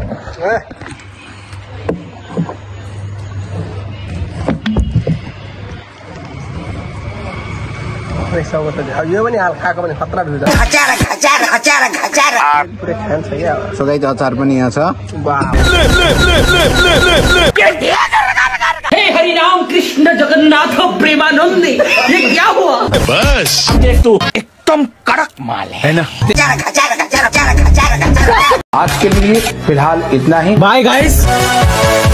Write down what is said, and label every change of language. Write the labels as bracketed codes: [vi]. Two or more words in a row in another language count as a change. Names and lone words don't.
[ne] यो पनि हाल खाएको पनि खतरा ढुल्छ। [en] so guys [ne] अचार पनि यहाँ छ। [hi] हे हरि राम कृष्ण जगन्नाथ प्रेमानंद, ये क्या हुआ? बस एकदम कड़क माल है [ne] हैन। [hi] आज के लिए फिलहाल इतना ही।